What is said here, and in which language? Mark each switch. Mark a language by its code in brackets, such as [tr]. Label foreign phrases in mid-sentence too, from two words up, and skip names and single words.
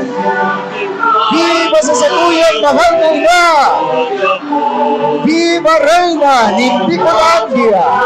[bik] Viva sa saluyang mahal na ina! Viva Reina ni Bicolandia!